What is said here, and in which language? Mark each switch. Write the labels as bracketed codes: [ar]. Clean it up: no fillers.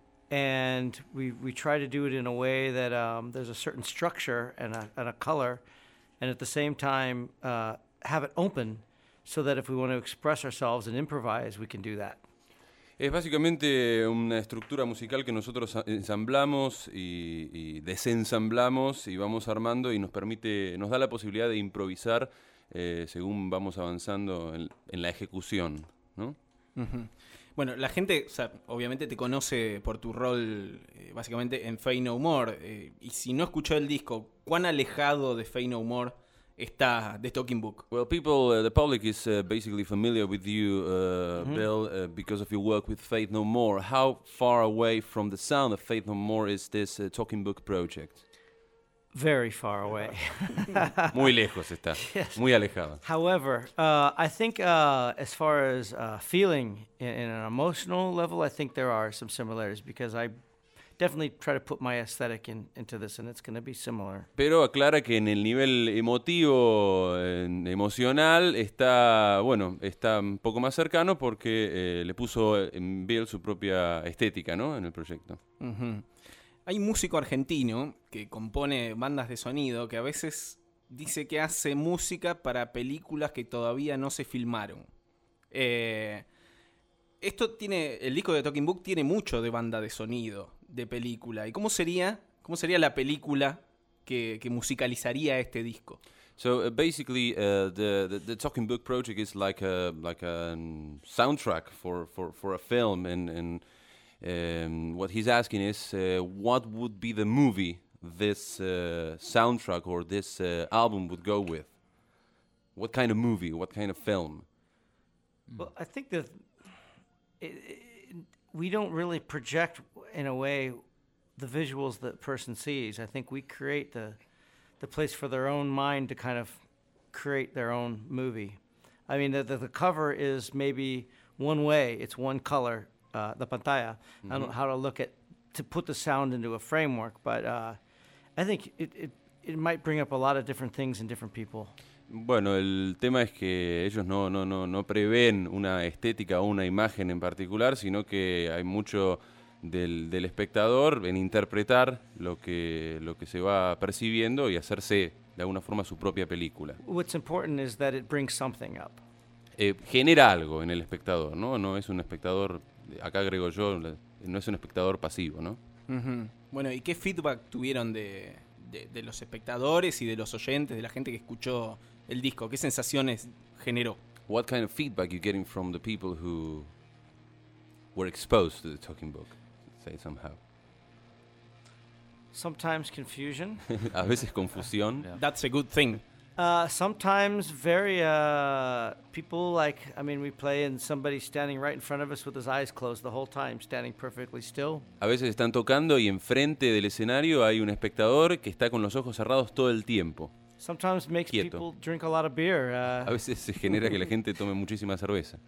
[en] And we try to do it in a way that there's a certain structure and a color. And at the same time, have it open so that if we want to express ourselves and improvise, we can do that. [es] Es básicamente una estructura musical que nosotros ensamblamos y desensamblamos y vamos armando y nos da la posibilidad de improvisar según vamos avanzando en la ejecución, ¿no? Mm-hmm. Bueno, la gente, o sea, obviamente te conoce por tu rol básicamente en Faith No More. Y si no escuchó el disco, ¿cuán alejado de Faith No More está The Talking Book? [en] Well, people, the public is basically familiar with you, mm-hmm. Bill, because of your work with Faith No More. How far away from the sound of Faith No More is this Talking Book project? Very far away. [es] Muy lejos está. [en] Yes. [es] Muy alejado. [en] However, I think as far as feeling in an emotional level, I think there are some similarities because I definitely try to put my aesthetic into this and it's going to be similar. [es] Pero aclara que en el nivel emotivo, emocional, está un poco más cercano porque le puso en Bill su propia estética, ¿no? En el proyecto. Mm-hmm. Hay un músico argentino que compone bandas de sonido que a veces dice que hace música para películas que todavía no se filmaron. esto tiene, el disco de Talking Book tiene mucho de banda de sonido, de película. ¿Y cómo sería la película que musicalizaría este disco? [en] So basically, the Talking Book project is like a soundtrack for a film, and what he's asking is what would be the movie this soundtrack or this album would go with? What kind of movie? What kind of film? Well, I think that we don't really project in a way the visuals that person sees. I think we create the place for their own mind to kind of create their own movie. I mean, the cover is maybe one way. It's one color, the pantalla, mm-hmm. on how to look at, to put the sound into a framework. But I think it might bring up a lot of different things in different people. [es] Bueno, el tema es que ellos no prevén una estética o una imagen en particular, sino que hay mucho del espectador en interpretar lo que se va percibiendo y hacerse de alguna forma su propia película. [en] What's important is that it brings something up. [es] Genera algo en el espectador, ¿no? No es un espectador, acá agrego yo, no es un espectador pasivo, ¿no? Mm-hmm. Bueno, ¿y qué feedback tuvieron de los espectadores y de los oyentes, de la gente que escuchó el disco? ¿Qué sensaciones generó? [en] What kind of feedback you getting from the people who were exposed to the Talking Book? Say somehow. Sometimes confusion. [es] A veces confusión. [en] Yeah. That's a good thing. Sometimes very people like, I mean, we play and somebody standing right in front of us with his eyes closed the whole time, standing perfectly still. [es] A veces están tocando y enfrente del escenario hay un espectador que está con los ojos cerrados todo el tiempo. [en] Sometimes makes [es] quieto. [en] People drink a lot of beer. [es] A veces se genera que la gente tome muchísima cerveza.